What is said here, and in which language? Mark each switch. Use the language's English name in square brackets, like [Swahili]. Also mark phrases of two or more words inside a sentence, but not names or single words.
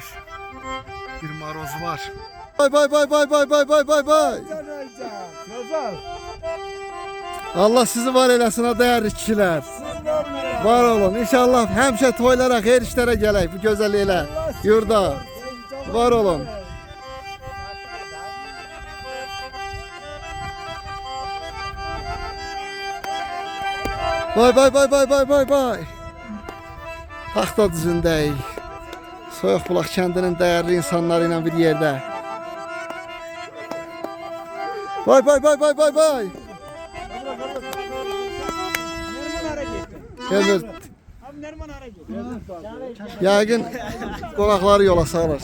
[Azerbaijani] Bir maroz var. Bay bay bay bay bay bay bay bay bay. Allah sizi var eləsin ha [Turkish] değerli kişiler. [Azerbaijani] Var olun. İnşallah həmişə toylara, xeyir işlərə gələk bu gözəl elə yurda. Var olun. Bay bay bay bay bay bay bay. Taxtadüzündəyik. Soyuqbulaq kəndinin değerli insanları ilə bir yerdə. Bay bay bay bay bay bay. Evet. Yəqin qonaqları yola salır.